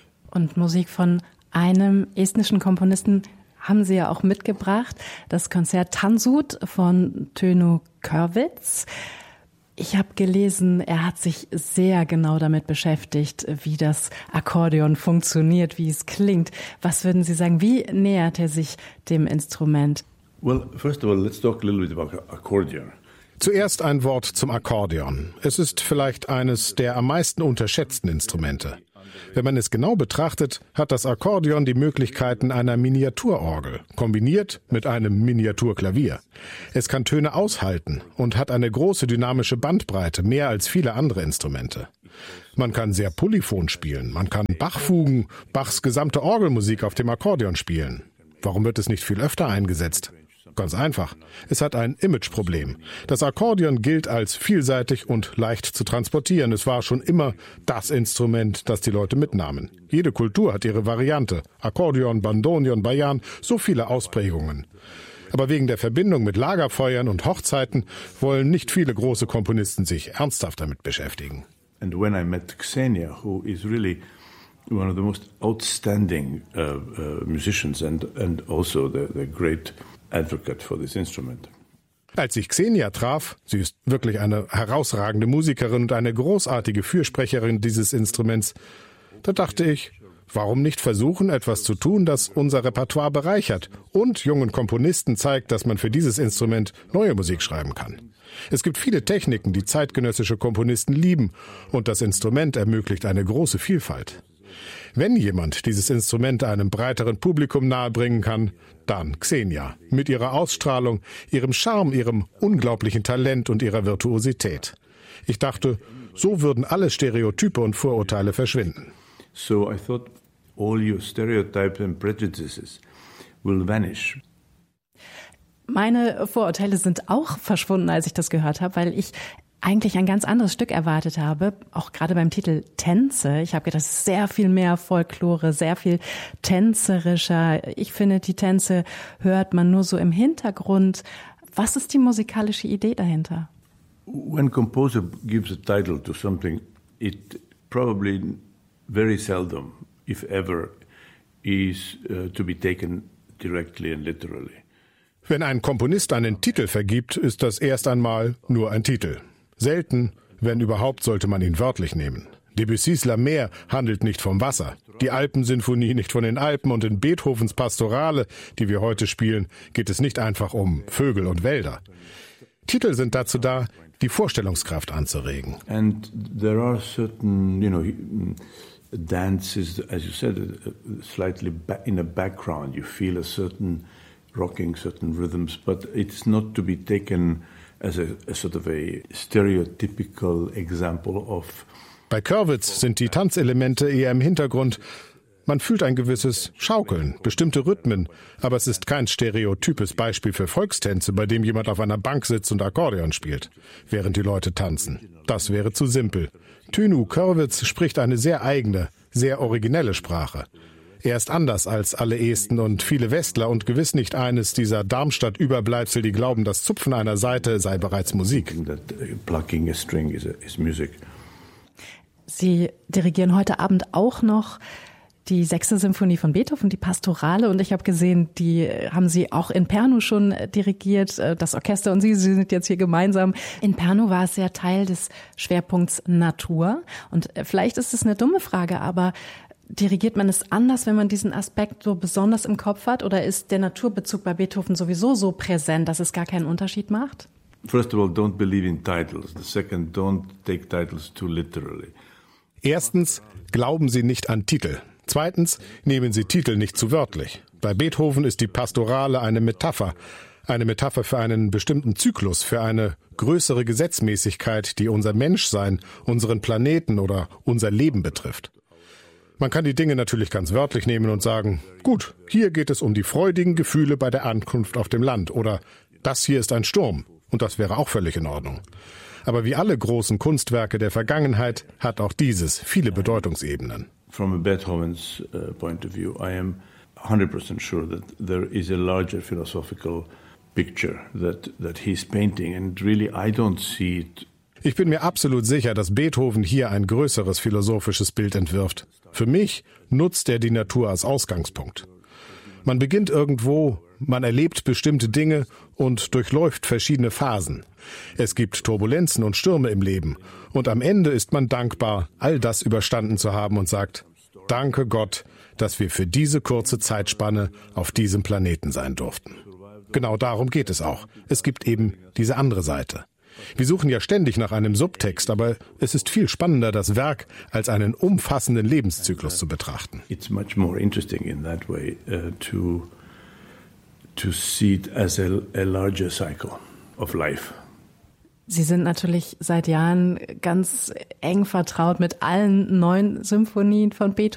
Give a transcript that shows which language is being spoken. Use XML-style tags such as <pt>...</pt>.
<de>Und Musik von einem estnischen Komponisten haben Sie ja auch mitgebracht, das Konzert Tanzut von Tönu Körwitz. Ich habe gelesen, er hat sich sehr genau damit beschäftigt, wie das Akkordeon funktioniert, wie es klingt. Was würden Sie sagen, wie nähert er sich dem Instrument?</de> <en>Well, first of all, let's talk a little bit about accordion.</en> <de>Zuerst ein Wort zum Akkordeon. Es ist vielleicht eines der am meisten unterschätzten Instrumente. Wenn man es genau betrachtet, hat das Akkordeon die Möglichkeiten einer Miniaturorgel, kombiniert mit einem Miniaturklavier. Es kann Töne aushalten und hat eine große dynamische Bandbreite, mehr als viele andere Instrumente. Man kann sehr polyphon spielen, man kann Bach-Fugen, Bachs gesamte Orgelmusik auf dem Akkordeon spielen. Warum wird es nicht viel öfter eingesetzt? Ganz einfach. Es hat ein Imageproblem. Das Akkordeon gilt als vielseitig und leicht zu transportieren. Es war schon immer das Instrument, das die Leute mitnahmen. Jede Kultur hat ihre Variante. Akkordeon, Bandoneon, Bajan, so viele Ausprägungen. Aber wegen der Verbindung mit Lagerfeuern und Hochzeiten wollen nicht viele große Komponisten sich ernsthaft damit beschäftigen.</de> <en>And when I met Xenia, who is really one of the most outstanding musicians and also the great advocate for this instrument.</en> <de>Als ich Xenia traf, sie ist wirklich eine herausragende Musikerin und eine großartige Fürsprecherin dieses Instruments, da dachte ich, warum nicht versuchen, etwas zu tun, das unser Repertoire bereichert und jungen Komponisten zeigt, dass man für dieses Instrument neue Musik schreiben kann. Es gibt viele Techniken, die zeitgenössische Komponisten lieben, und das Instrument ermöglicht eine große Vielfalt. Wenn jemand dieses Instrument einem breiteren Publikum nahebringen kann, dann Xenia, mit ihrer Ausstrahlung, ihrem Charme, ihrem unglaublichen Talent und ihrer Virtuosität. Ich dachte, so würden alle Stereotype und Vorurteile verschwinden.</de> <en>So I thought all your stereotypes and prejudices will vanish.</en> <de>Meine Vorurteile sind auch verschwunden, als ich das gehört habe, weil ich eigentlich ein ganz anderes Stück erwartet habe, auch gerade beim Titel Tänze. Ich habe gedacht, sehr viel mehr Folklore, sehr viel tänzerischer. Ich finde, die Tänze hört man nur so im Hintergrund. Was ist die musikalische Idee dahinter?</de> <en>When a composer gives a title to something, it probably very seldom, if ever, is to be taken directly and literally.</en> <de>Wenn ein Komponist einen Titel vergibt, ist das erst einmal nur ein Titel. Selten, wenn überhaupt, sollte man ihn wörtlich nehmen. Debussys La Mer handelt nicht vom Wasser, die Alpensinfonie nicht von den Alpen und in Beethovens Pastorale, die wir heute spielen, geht es nicht einfach um Vögel und Wälder. Titel sind dazu da, die Vorstellungskraft anzuregen.</de> <en>And there are certain, you know, dances, as you said, slightly in the background. You feel a certain rocking, certain rhythms, but it's not to be taken as a sort of a stereotypical example of.</en> <de>Bei Körwitz sind die Tanzelemente eher im Hintergrund. Man fühlt ein gewisses Schaukeln, bestimmte Rhythmen, aber es ist kein stereotypes Beispiel für Volkstänze, bei dem jemand auf einer Bank sitzt und Akkordeon spielt, während die Leute tanzen. Das wäre zu simpel. Tönu Körwitz spricht eine sehr eigene, sehr originelle Sprache. Er ist anders als alle Esten und viele Westler und gewiss nicht eines dieser Darmstadt-Überbleibsel, die glauben, das Zupfen einer Saite sei bereits Musik.</de> <en>Plucking a string is music.</en> <de>Sie dirigieren heute Abend auch noch die 6. Symphonie von Beethoven, die Pastorale. Und ich habe gesehen, die haben Sie auch in Pernu schon dirigiert, das Orchester und Sie sind jetzt hier gemeinsam. In Pernu war es ja Teil des Schwerpunkts Natur. Und vielleicht ist es eine dumme Frage, aber dirigiert man es anders, wenn man diesen Aspekt so besonders im Kopf hat? Oder ist der Naturbezug bei Beethoven sowieso so präsent, dass es gar keinen Unterschied macht?</de> <en>First of all, don't believe in titles. The second, don't take titles too literally.</en> <de>Erstens, glauben Sie nicht an Titel. Zweitens, nehmen Sie Titel nicht zu wörtlich. Bei Beethoven ist die Pastorale eine Metapher. Eine Metapher für einen bestimmten Zyklus, für eine größere Gesetzmäßigkeit, die unser Menschsein, unseren Planeten oder unser Leben betrifft. Man kann die Dinge natürlich ganz wörtlich nehmen und sagen, gut, hier geht es um die freudigen Gefühle bei der Ankunft auf dem Land oder das hier ist ein Sturm und das wäre auch völlig in Ordnung. Aber wie alle großen Kunstwerke der Vergangenheit hat auch dieses viele Bedeutungsebenen.</de> <en>From a Beethoven's point of view, I am 100% sure that there is a larger philosophical picture that he's painting and really I don't see it.</en> <de>Ich bin mir absolut sicher, dass Beethoven hier ein größeres philosophisches Bild entwirft. Für mich nutzt er die Natur als Ausgangspunkt. Man beginnt irgendwo, man erlebt bestimmte Dinge und durchläuft verschiedene Phasen. Es gibt Turbulenzen und Stürme im Leben. Und am Ende ist man dankbar, all das überstanden zu haben und sagt, danke Gott, dass wir für diese kurze Zeitspanne auf diesem Planeten sein durften. Genau darum geht es auch. Es gibt eben diese andere Seite. Wir suchen ja ständig nach einem Subtext, aber es ist viel spannender, das Werk als einen umfassenden Lebenszyklus zu betrachten.</de> <en>It's much more interesting in that way to see it as a larger cycle of life.</en> <de>Sie sind natürlich seit Jahren ganz eng vertraut mit allen neuen Symphonien von Beethoven.</de>